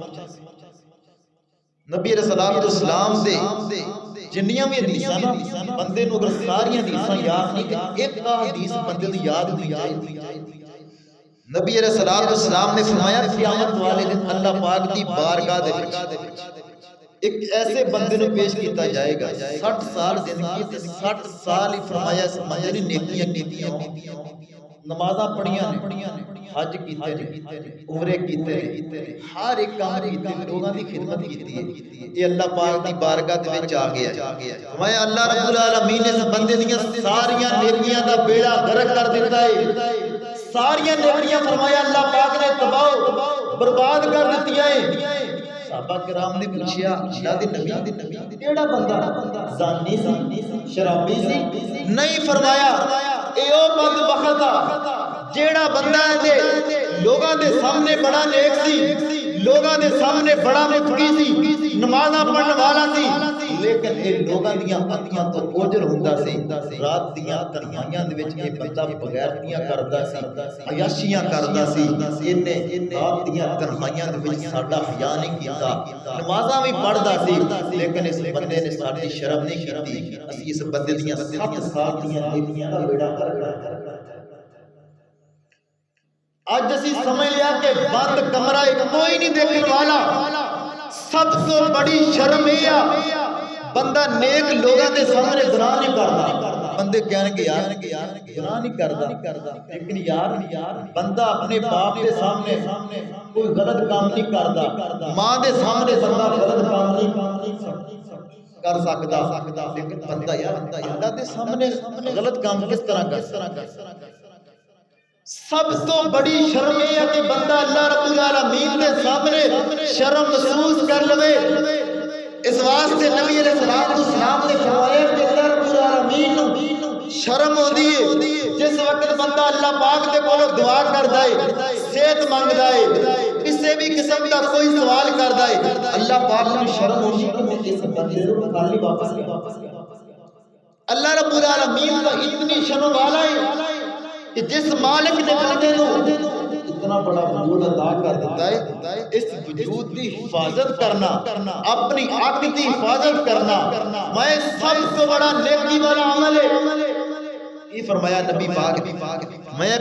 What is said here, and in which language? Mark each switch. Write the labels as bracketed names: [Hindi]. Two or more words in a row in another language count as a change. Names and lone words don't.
[Punjabi] نبی علیہ السلام دے جنیاں بھی حدیثاں بندے نو اگر ساری حدیثاں یاد نہیں کہ ایک حدیث بندے دی یاد ہونی چاہیے. نبی علیہ السلام نے فرمایا قیامت والے دن اللہ پاک دی بارگاہ دے وچ ایک ایسے بندے نو پیش کیتا جائے گا 60 سال زندگی تے 60 سال ہی فرمایا اس بندے نے نیکیاں کیتیاں، نمازاں پڑھیاں نے، حج کیتے نے، عمرے کیتے نے، ہر ایک کام کیتے، لوگاں دی خدمت کیتی ہے. یہ اللہ پاک دی بارگاہ دے وچ آ گیا. فرمایا اللہ رب العالمین نے اس بندے دیاں ساریاں نیکیاں دا بیڑا غرق کر دیتا ہے. ساریاں نیکیاں فرمایا اللہ پاک نے تباہ برباد کر دتیاں ہیں. صحابہ کرام نے پوچھا اللہ دے نبی کیڑا بندہ زانی سی، شرابی سی؟ نہیں، فرمایا اے او بدبخت جیڑا بندہ دے لوگاں دے سامنے بڑا نیک سی، لوگاں دے سامنے بڑا متقی سی، نمازاں پڑھن والا سی، لیکن یہ لوگاں دیاں اکھاں تو اوجھل ہوندا سی رات دیاں تنہائیاں دے وچ یہ بندہ بغیرتیاں کردا سی عیاشیاں کردا سی اینے رات دیاں تنہائیاں دے وچ ساڈا حیا نہیں کیتا نمازاں بھی پڑھدا سی لیکن اس بندے نے ساڈی شرم نہیں کیتی اسی اس بندے دیاں 7 سال دیاں نیکیاں دا بیڑا کر اج اسی سمجھ لیا کہ بند کمرہ کوئی نہیں دیکھن والا سب تو بڑی شرم یہ بندہ نیک لوگاں دے سامنے گناہ نہیں کردا بندے کہن گے یار گناہ نہیں کردا لیکن یار بندہ اپنے باپ دے سامنے کوئی غلط کام نہیں کردا ماں دے سامنے بندہ غلط کام نہیں کر سکدا لیکن بندہ یار اللہ دے سامنے غلط کام کس طرح کر سکدا سب تو بڑی شرم یہ ہے کہ بندہ اللہ رب العالمین دے سامنے شرم محسوس کر لوے اس واسطے نبی علیہ السلام نے فرمایا کہ اللہ رب العالمین نو شرم ہوندی ہے جس وقت بندہ اللہ پاک دے کولوں دعا کردا ہے صحت منگدا ہے کسی بھی قسم دا کوئی سوال کردا ہے اللہ پاک نو شرم ہوندی ہے کہ اس بندے نو خالی واپس [Urdu] اللہ رب العالمین تو اتنی شرم والا ہے کہ جس مالک نے بندے نو اتنا بڑا وجود عطا کر دیتا ہے اس وجود کی حفاظت کرنا اپنی عقل کی حفاظت کرنا میں سب سے بڑا نیکی والا عمل ہے یہ فرمایا نبی پاک میں ایک